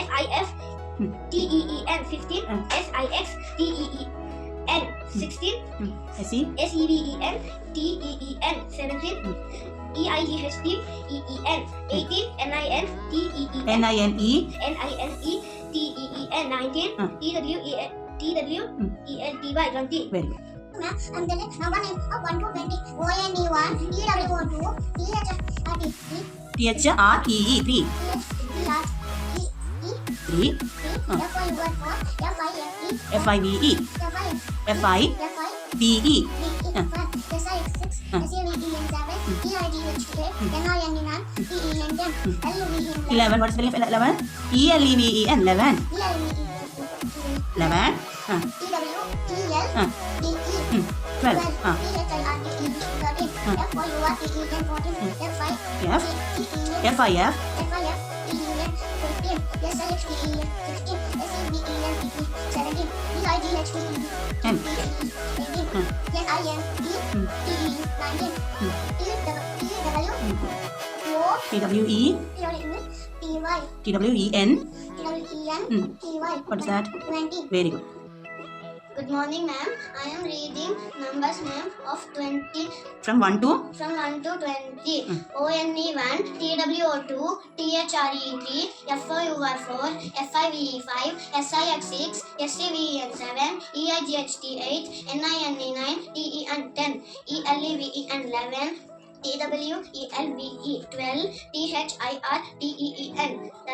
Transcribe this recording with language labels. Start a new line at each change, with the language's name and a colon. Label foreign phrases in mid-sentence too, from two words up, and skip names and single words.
English: FIF, TEN15, SIXTEN16, SEVEN17, EIGHT18, NINE TEN19, TWELTY20. Very good. Ma'am, I'm the next number name of 1 to 20. ONE1, TWO2, THRE3, THREE. 3. FOUR4, FIVE. FIVE. SIX6, SAVEN7, EIGHT8, NINE9, TEN10, 11. What is spelling of 11? ELEVEN. 11. 11. TWELVE, 12. FIF, FIF. N. TWE. TWEN. What is that? 20. Very good. Good morning, ma'am. I am reading numbers name of 20 From 1 to from 1 to 20. ONE1, TWO2, THRE3, FOUR4, FIVE5, SIX6, SCVEN7, EIGHT8, NINE9, TEN10, ELEVEN11, TWELVE12, THIRTEN13,